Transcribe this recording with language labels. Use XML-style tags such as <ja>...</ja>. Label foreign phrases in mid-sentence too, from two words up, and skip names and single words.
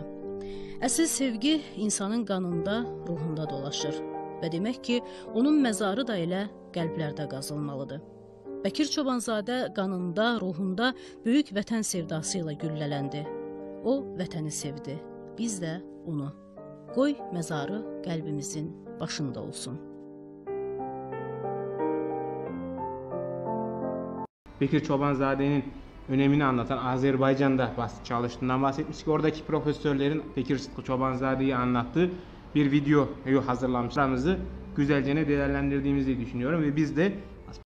<az>Əsl sevgi insanın qanında, ruhunda dolaşır və demək ki, onun məzarı da elə qəlblərdə qazılmalıdır. Bəkir Çobanzadə qanında, ruhunda böyük vətən sevdası ilə güllələndi. O, vətəni sevdi, biz də onu. Qoy məzarı qəlbimizin başında olsun.</az> <tr>Bekir Çobanzade'nin önemini anlatan Azerbaycan'da çalıştığından bahsetmiştik. Oradaki profesörlerin Bekir Sıtkı Çobanzade'yi anlattığı bir video hazırlamışlarımızı güzelce değerlendirdiğimizi düşünüyorum ve biz de</tr>